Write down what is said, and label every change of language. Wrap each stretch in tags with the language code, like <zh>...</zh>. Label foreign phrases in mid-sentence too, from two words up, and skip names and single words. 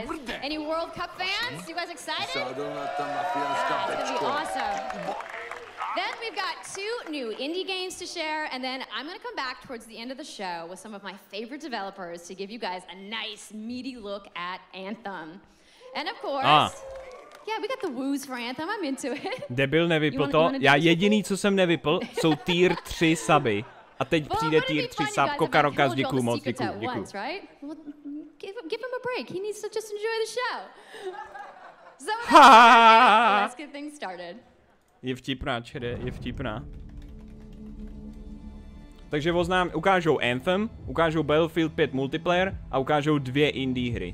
<en>Any World Cup fans? You guys excited? It's going to be awesome. Then we've got 2 new indie games to share, and then I'm going to come back towards the end of the show with some of my favorite developers to give you guys a nice, meaty look at Anthem. And of course, yeah, we got the woos for Anthem. I'm into it.</en> <cs>Debil, nevypl to. Já jediný, co jsem nevypl, jsou tier 3 suby. A teď přijde tier 3 sub, Kokarokas, děkuju moc, děkuju.</cs> <en>Give him a break. He needs to just enjoy the show. So let's get things started.</en> <cs>Je vtipná, čede, je vtipná. Takže ukážou Anthem, ukážou Battlefield 5 multiplayer a ukážou 2 indie hry.</cs>